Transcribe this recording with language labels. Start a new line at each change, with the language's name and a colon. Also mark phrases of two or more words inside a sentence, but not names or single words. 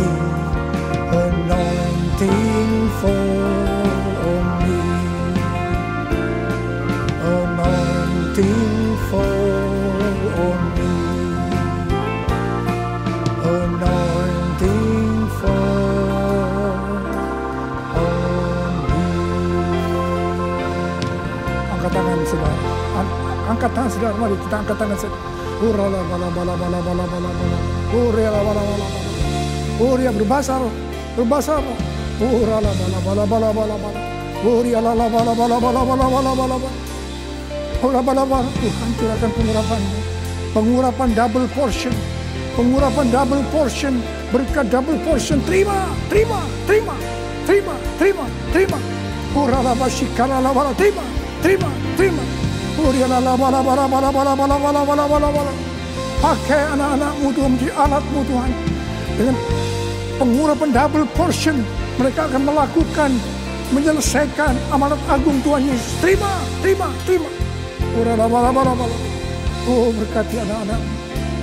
English: anointing fall on me, anointing fall on me, anointing fall on me.
Indonesian: Angkat tangan saudara, angkat tangan saudara, mari kita angkat tangan saudara. Urala bala bala bala bala bala bala, urala bala bala bala, uria berbahasa roh, berbahasa roh. Urala bala bala bala bala bala, urala bala bala bala bala bala bala bala. Urala bala bala, Tuhan curahkan pengurapan-Mu, pengurapan
English: double portion,
Indonesian: pengurapan
English: double portion,
Indonesian: berkat
English: double portion.
Indonesian: Terima, terima, terima, terima, terima, terima. Urala basikara bala, terima, terima, terima. Urala bala bala bala bala bala bala bala bala bala. Pakai anak-anak-Mu Tuhan menjadi alat-Mu Tuhan. Dengan pengurapan
English: double portion,
Indonesian: mereka akan melakukan, menyelesaikan amanat agung Tuhan Yesus. Terima, terima, terima. Oh berkati anak-anak-Mu.